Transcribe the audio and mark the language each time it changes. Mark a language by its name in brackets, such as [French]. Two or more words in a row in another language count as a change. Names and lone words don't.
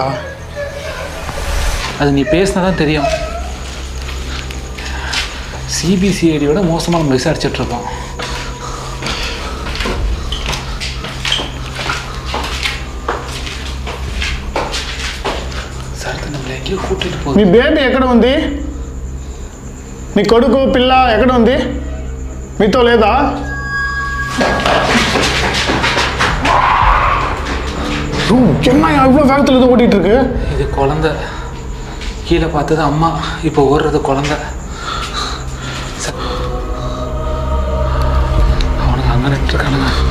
[Tamil] அது நீ பேசினதான் தெரியும். சிபிசிஐடியோட மோசமாக நம்ம விசாரிச்சுட்ருக்கோம். సార్ நம்மளை எங்கேயோ கூட்டிகிட்டு போகுது. [Telugu] మీ బేబీ ఎక్కడ ఉంది? నీ కొడుకు పిల్ల ఎక్కడ ఉంది? మీతో లేదా? [Tamil] என்ன இவ்வளோ வேகத்தில் இது ஓட்டிகிட்டு இருக்கு? இது குழந்தை. கீழே பார்த்தது அம்மா, இப்போ ஓடுறது குழந்தை. அவனுக்கு அங்கே நின்றுருக்கானுங்க.